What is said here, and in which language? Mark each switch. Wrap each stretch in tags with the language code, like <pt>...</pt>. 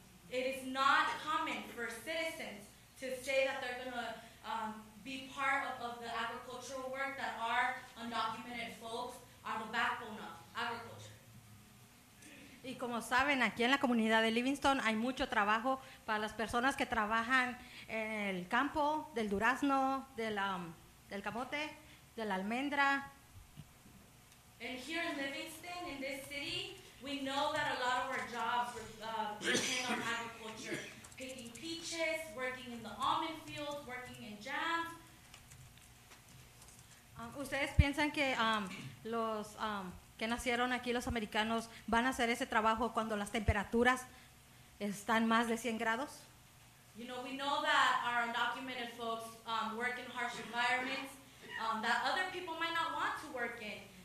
<en>It is not common for citizens to say that they're going to be part of the agricultural work that our undocumented folks are the backbone of agriculture.</en> <es>Y como saben, aquí en la comunidad de Livingston hay mucho trabajo para las personas que trabajan en el campo, del durazno, del camote, de la almendra.</es> <en>And here in Livingston, in this city, we know that a lot of our jobs depend on agriculture. Picking peaches, working in the almond fields, working in jams.</en> <es>¿Ustedes piensan que los que nacieron aquí, los americanos, van a hacer ese trabajo cuando las temperaturas están más de 100 grados?</es> <en>You know, we know that our undocumented folks work in harsh environments that other people might not want to work in.</en>